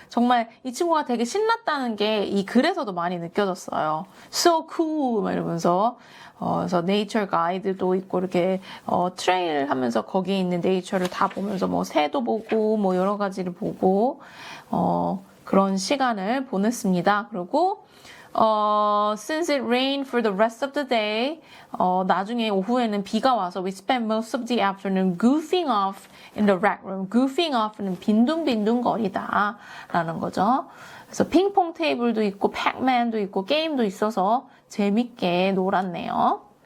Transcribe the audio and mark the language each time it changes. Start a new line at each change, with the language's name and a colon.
Korean: 정말 이 친구가 되게 신났다는 게 이 글에서도 많이 느껴졌어요.
English: So cool
Korean: 막 이러면서 그래서 네이처 가이드도 있고 이렇게 트레일 하면서 거기에 있는 네이처를 다 보면서 뭐 새도 보고 뭐 여러 가지를 보고 그런 시간을 보냈습니다.
English: 그리고 since it rained for the rest of the day,
Korean: 나중에 오후에는 비가 와서
English: we spent most of the afternoon goofing off in the rec room.
Korean: goofing off는 빈둥빈둥 거리다 라는 거죠. 그래서 핑퐁 테이블도 있고 팩맨도 있고 게임도 있어서 재밌게 놀았네요.